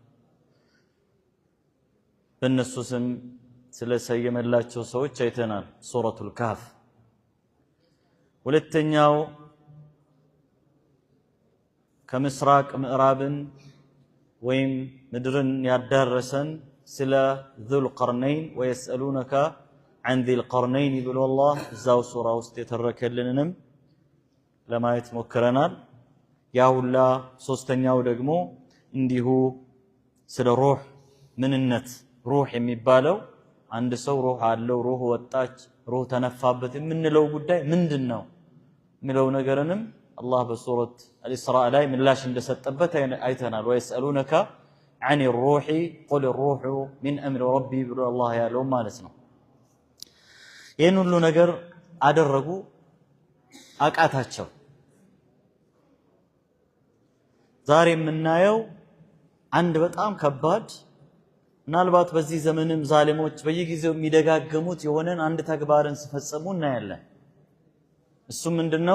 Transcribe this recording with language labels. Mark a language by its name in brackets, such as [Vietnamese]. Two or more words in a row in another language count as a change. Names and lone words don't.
[Amharic] በእነሱ ስም ስለሰየመላቸው ሰዎች አይተናል። ሱረቱል ካህፍ። ሁለተኛው ከምስራቅ ምዕራብን ወይም ምድርን ያዳረሰን ስለ [Arabic] ذل قرنين ويسألونك عن ذي القرنين [Amharic] ብሎ አላህ እዛው ሱራ ውስጥ የተረከልንንም ለማየት ሞክረናል። ያውላ ሶስተኛው ደግሞ እንዲሁ ስለ ሩህ ምንነት ሩህ የሚባለው አንድ ሰው ሩህ አለው ሩህ ወጣች ሩህ ተነፋበት የምንለው ጉዳይ ምንድነው የሚለው ነገርንም አላህ በሱረት አልኢስራእ ላይ ምላሽ እንደሰጠበት አይተናል። [Arabic] ويسألونك عن الروح قل الروح من أمر ربي [Amharic] ብሎ አላህ ያለው ማለት ነው። ይሄን ሁሉ ነገር አደረጉ አቃታቸው። ዛሬ የምናየው አንድ በጣም ከባድ ምናልባት በዚህ ዘመንም ዛሊሞች በየጊዜው የሚደጋገሙት የሆነን አንድ ተግባርን ሲፈጽሙ እናያለን። እሱ ምንድነው?